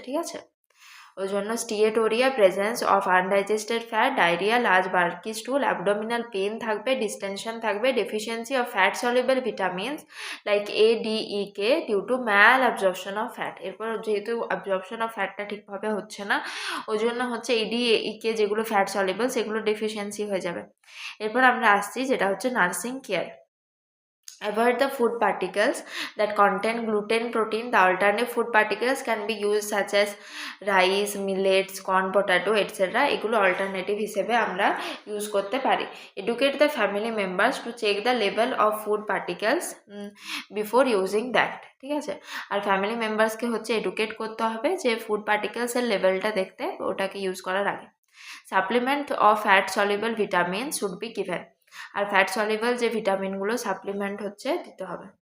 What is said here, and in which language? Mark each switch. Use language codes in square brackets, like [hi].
[bn] ঠিক আছে, ওই জন্য [en] Steatorrhoea, presence of undigested fat, diarrhoea, large bulky stool, abdominal pain থাকবে, distension থাকবে, deficiency of fat soluble vitamins like A, D, E, K due to malabsorption of fat. [bn] এরপর যেহেতু absorption of ফ্যাটটা ঠিকভাবে হচ্ছে না, ওই জন্য হচ্ছে এ, ডি, ই, কে যেগুলো ফ্যাট সলিউবল সেগুলো ডেফিসিয়েন্সি হয়ে যাবে। এরপর আমরা আসছি যেটা হচ্ছে nursing care. [en] Avoid the food particles that contain gluten, protein. The alternative food particles can be used such as rice, millets, corn, potato, etc. [bn] এগুলো অল্টারনেটিভ হিসেবে আমরা ইউজ করতে পারি। [en] Educate the family members to check the level of food particles before using that. [bn] ঠিক আছে, আর family মেম্বার্সকে হচ্ছে educate করতে হবে যে ফুড পার্টিকেলসের লেভেলটা দেখতে, ওটাকে ইউজ করার আগে। [en] supplement of fat soluble vitamin should be given, [bn] আর fat soluble যে ভিটামিনগুলো সাপ্লিমেন্ট হচ্ছে দিতে হবে।